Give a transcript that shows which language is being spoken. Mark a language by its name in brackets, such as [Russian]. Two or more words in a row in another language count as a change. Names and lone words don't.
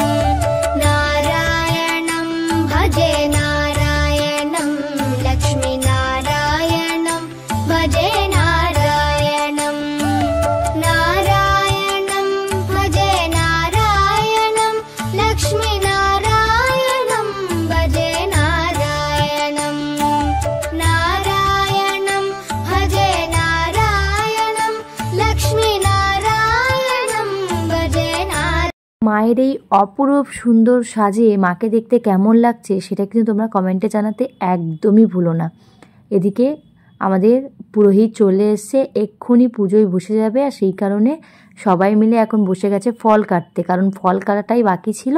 [Sanskrit] नारायणं भजे नारायणं लक्ष्मीनारायणं भजे नारायणं, नारायणं भजे नारायणं लक्ष्मीनारायणं भजे नारायणं, नारायणं भजे नारायणं लक्ष्मीनारायणं भजे नारायणं। [Bangla] মায়ের এই অপরূপ সুন্দর সাজে মাকে দেখতে কেমন লাগছে সেটা কিন্তু তোমরা কমেন্টে জানাতে একদমই ভুলো না। এদিকে আমাদের পুরোহিত চলে এসছে, এক্ষুনি পুজোয় বসে যাবে। আর সেই কারণে সবাই মিলে এখন বসে গেছে ফল কাটতে, কারণ ফল কাটাটাই বাকি ছিল।